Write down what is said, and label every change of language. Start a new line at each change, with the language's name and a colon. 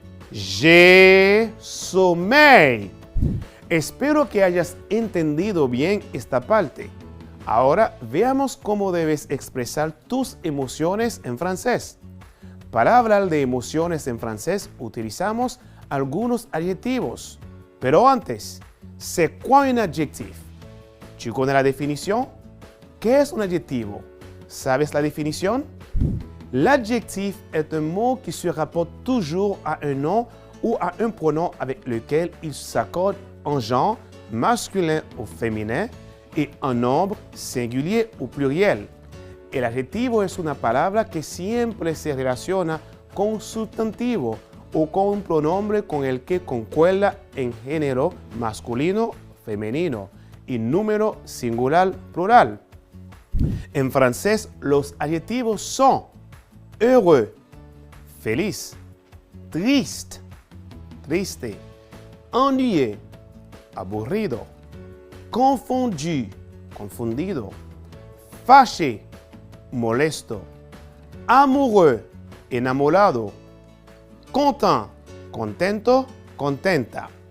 French: J'ai sommeil.
Spanish: Espero que hayas entendido bien esta parte. Ahora veamos cómo debes expresar tus emociones en francés. Para hablar de emociones en francés utilizamos algunos adjetivos. Pero antes,
French: c'est quoi un adjectif? ¿Tu connais la définition?
Spanish: ¿Qué es un adjetivo?
French: ¿Sabes la définition? L'adjectif est un mot qui se rapporte toujours à un nom ou à un pronom avec lequel il s'accorde en genre masculin ou féminin et en nombre singulier ou pluriel.
Spanish: El adjetivo es una palabra que siempre se relaciona con un sustantivo o con un pronombre con el que concuerda en género masculino, femenino y número singular, plural. En francés, los adjetivos son heureux, feliz, triste, triste, ennuyé, aburrido, confondu, confundido, fâché, molesto, amoureux, enamorado, content, contento, contenta.